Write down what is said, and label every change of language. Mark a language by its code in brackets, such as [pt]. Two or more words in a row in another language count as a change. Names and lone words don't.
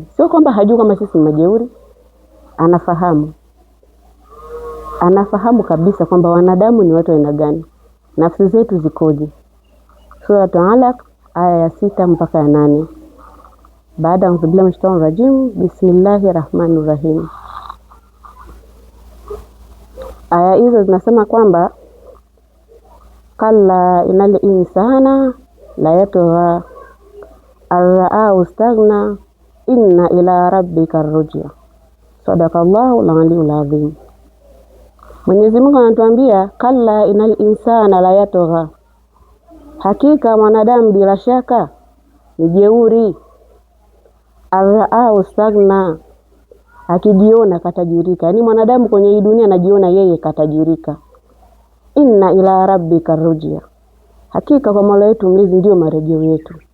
[sw] Sio kwamba hajui kama sisi majeuri. Anafahamu. Anafahamu kabisa kwamba wanadamu ni watu aina gani, nafsi zetu zikoje. Sura Al-Alaq aya ya 6 mpaka ya 8. Baada ya kuzubilia mshitani rajim, bismillahirrahmanirrahim. Aya hizo zinasema kwamba [ar] كلا إن الإنسان ليطغى أن رآه استغنى إن إلى ربك الرجعى. صدق الله العلي العظيم. [sw] Mwenyezi Mungu anatuambia [ar] كلا إن الإنسان ليطغى, [sw] hakika mwanadamu bila shaka ni jeuri. [ar] أن رآه استغنى, [sw] akijiona katajirika. Yaani mwanadamu kwenye hii dunia anajiona yeye katajirika. [ar] إن إلى ربك الرجعى, [sw] hakika kwa Mola wetu mlezi ndio marejeo yetu.